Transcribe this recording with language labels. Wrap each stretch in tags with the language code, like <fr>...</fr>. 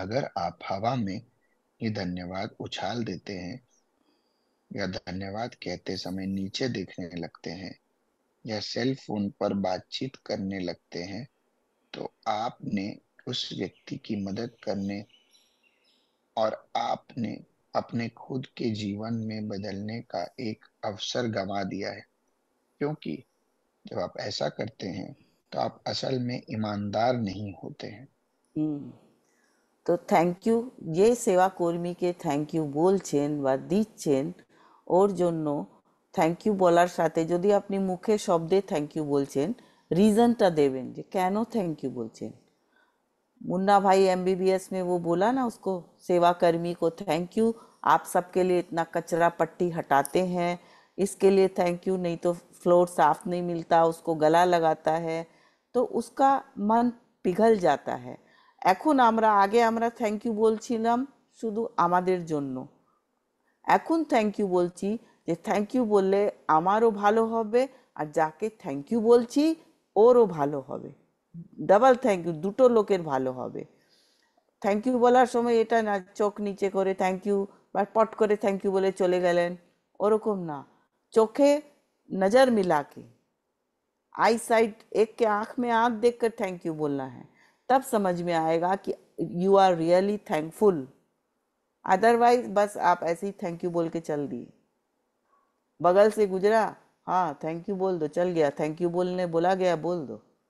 <hi>अगर आप हवा में ये धन्यवाद उछाल देते हैं, या धन्यवाद कहते समय नीचे देखने लगते हैं, या सेल फोन पर बातचीत करने लगते हैं, तो आपने उस व्यक्ति की मदद करने और आपने अपने खुद के जीवन में बदलने का एक अवसर गंवा दिया है। क्योंकि जब आप ऐसा करते हैं तो आप असल में ईमानदार नहीं होते हैं।</hi> <bn>তো থ্যাংক ইউ, যে সেবা কর্মীকে থ্যাংক ইউ বলছেন বা দিচ্ছেন, ওর জন্য থ্যাংক ইউ বলার সাথে যদি আপনি মুখে শব্দে থ্যাংক ইউ বলছেন, रीज़नটা देवें যে কেন थैंक यू बोलছেন।</bn> <hi>मुन्ना भाई एमबीबीएस में वो बोला ना उसको, सेवा कर्मी को थैंक यू, आप सबके लिए इतना कचरा पट्टी हटाते हैं, इसके लिए थैंक यू, नहीं तो फ्लोर साफ नहीं मिलता, उसको गला लगाता है, तो उसका मन पिघल जाता है।</hi> <bn>এখন আমরা আগে আমরা থ্যাংক ইউ বলছিলাম শুধু আমাদের জন্য, এখন থ্যাংক ইউ বলছি যে থ্যাংক ইউ বললে আমারও ভালো হবে, আর যাকে থ্যাংক ইউ বলছি ওরও ভালো হবে। ডাবল থ্যাংক ইউ, দুটো লোকের ভালো হবে। থ্যাংক ইউ বলার সময় এটা না চোখ নিচে করে থ্যাংক ইউ বা পট করে থ্যাংক ইউ বলে চলে গেলেন, ওরকম না। চোখে</bn> <hi>नज़र मिला के, आई साइट, एक के आंख में आंख देखकर थैंक यू बोलना है, तब समझ में आएगा कि</hi> <en>You are really thankful.</en> <hi>Otherwise बस आप ऐसे ही थैंक यू बोल के चल दिए। बगल से गुजरा, हाँ थैंक यू बोल दो, चल गया, थैंक यू बोलने बोला गया बोल दो।</hi>